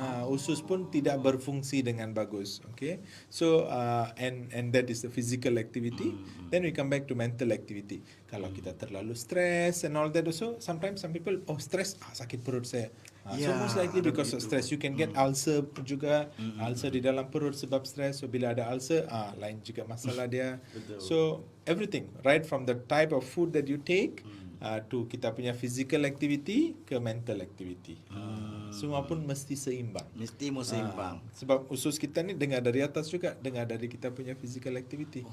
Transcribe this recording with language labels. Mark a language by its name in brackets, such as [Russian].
[Malay] Usus pun tidak berfungsi dengan bagus. [English] Okay, so and that is the physical activity. Then we come back to mental activity. [Malay] Kalau kita terlalu [English] stress and all that also, sometimes some people stress [Malay] sakit perut saya. [English] So [Malay] Ya, [English] most likely [Malay] ada [English] because of [Malay] begitu. [English] stress, you can get ulcer [Malay] juga, ulcer di dalam perut sebab stress. So bila ada ulcer, lain juga masalah dia. Betul. [English] So everything, right from the type of food that you take, to [Malay] kita punya [English] physical activity ke mental activity. [Malay] Semua pun mesti seimbang. Mesti mau seimbang. Sebab usus kita ni dengar dari atas juga, dengar dari kita punya physical activity.